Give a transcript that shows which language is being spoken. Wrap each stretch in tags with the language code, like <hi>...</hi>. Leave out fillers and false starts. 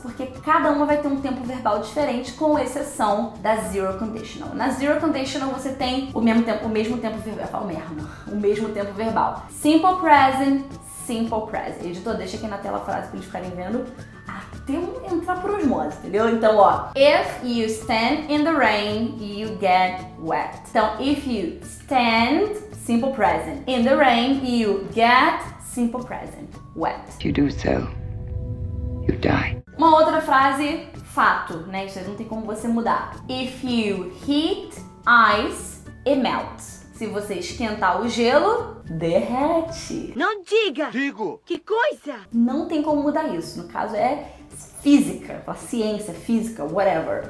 <pt>Porque cada uma vai ter um tempo verbal diferente, com exceção da zero conditional. Na zero conditional você tem o mesmo tempo verbal.</pt> <en>Simple present, simple present.</en> <pt>Editor, deixa aqui na tela a frase para eles ficarem vendo. Até entrar por osmose, entendeu? Então, ó,</pt> <en>if you stand in the rain, you get wet.</en> <pt>Então,</pt> <en>if you stand, simple present, in the rain, you get simple present, wet. If you do so, you die.</en> <pt>Uma outra frase, fato, né? Isso aí não tem como você mudar.</pt> <en>If you heat ice, it melts.</en> <pt>Se você esquentar o gelo, derrete. Não diga! Digo! Que coisa! Não tem como mudar isso. No caso é física, a ciência, física, whatever.</pt>